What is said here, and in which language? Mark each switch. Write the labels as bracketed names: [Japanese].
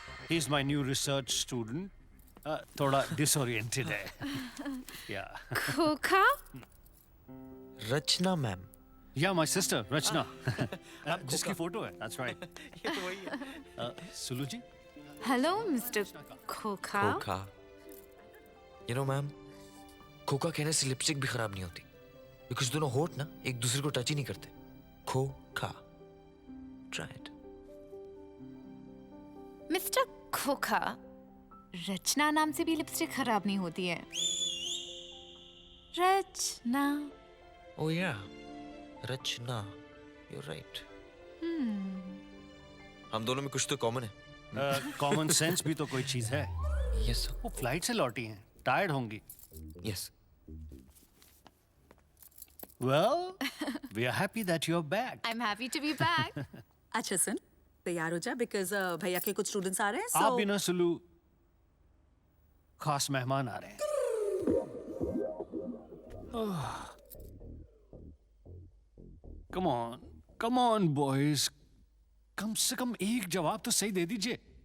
[English] He is my new research student. [Hindi] थोड़ा disoriented है। [English] Yeah. [Hindi] खोखा? रचना ma'am. [English] Yeah, my sister, Rachna. [Hindi] जिसकी photo है, [English] that's right. [Hindi] ये तो वही है। सुलू जी? हेलो मिस्टर खोखा। खोखा। [English] you know ma'am, [Hindi] खोखा कहने से लिपस्टिक भी खराब नहीं होती, बिकॉज दोनों होठ ना एक दूसरे को टच ही नहीं करते। [English] Khokha. Try it. [Hindi] मिस्टर खोखा, रचना नाम से भी लिपस्टिक खराब नहीं होती है। रचना। [English] Oh yeah, Rachna, you're right. [Hindi] हम दोनों में कुछ तो कॉमन है। कॉमन सेंस भी तो कोई चीज है। [English] Yes sir. [Hindi] वो फ्लाइट से लौटी हैं, टायर्ड होंगी। [English] Yes. Well, we are happy that you're back. I'm happy to be back. [Hindi] अच्छा सुन, तैयार हो जा बिकॉज भैया के कुछ स्टूडेंट्स आ रहे हैं। आप भी ना सुलू, खास मेहमान आ रहे हैं। [English] come on boys, [Hindi] कम से कम एक जवाब तो सही दे दीजिए.